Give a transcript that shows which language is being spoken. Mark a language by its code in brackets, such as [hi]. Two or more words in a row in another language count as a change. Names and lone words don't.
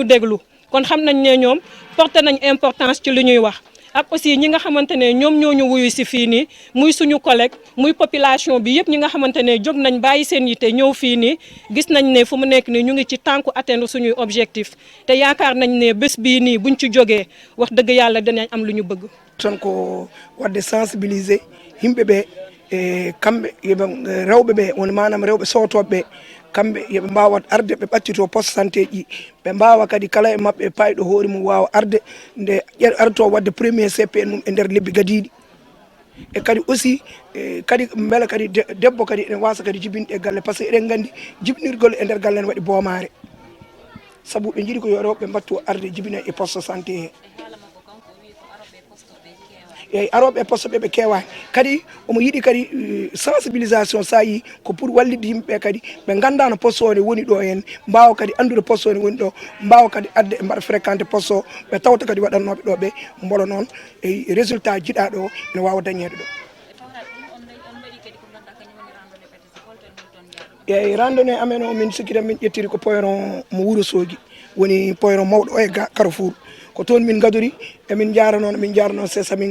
[wo] déglu kon xam nañ ne ñoom porté nañ importance ci li ñuy wax ak aussi ñi nga xamante ne ñoom ñoo ñu wuyu si fii nii muy suñu collègue muy population bi yëpp ñi nga xamante ne jóg nañ bàyyi seen yite ñëw fii nii gis nañ ne fu mu nekk nii ñu ngi ci tànku atteindre suñuy objectif te yaakaar nañ ne bés bii nii buñ ci jógee wax dëgg yàlla dinañ am lu ñu bëgg. [ff] Ton ko wadde sensibiliser yimɓe ɓe e kamɓe yoɓe rewɓe ɓe woni manam rewɓe sotoɓe kamɓe yoɓe mbawa arde ɓe ɓattito [fr] poste santé [ff] ji ɓe mbawa kadi kala e mabɓe payɗo hoore mum wawa arde nde arto wadde [fr] premier CPN [ff] mum e nder lebbi gadiɗi e kadi aussi kadi beele kadi debbo kadi ene wasa kadi jibinde e galle [fr] par ce que [ff] eɗen gandi jibinirgol e nder galle ne waɗi boomare saabu ɓe jiiɗi ko yo rewɓe mbattu arde jibina e [fr] poste santé [ff] he eyyi aroɓe e poste ɓe kewani kadi omo yiiɗi kadi sensibilisation sa yi ko pour wallide yimɓeɓe kadi ɓe ganda no poste o ne woni ɗo hen mbawa kadi andude poste o ne woni ɗo mbawa kadi adde e mbaɗa [fr] fréquenté poste [ff] o ɓe tawta kadi waɗannoɓe ɗo ɓe mbolo noon e résultat jiiɗa ɗo ne wawa dañede ɗo eyyi randonnée amen o min sikki tan min ƴettiri ko poyron mo Ourossogui woni poyron mawɗo o e Carrefour ko toon min gadori e min jarano sesa min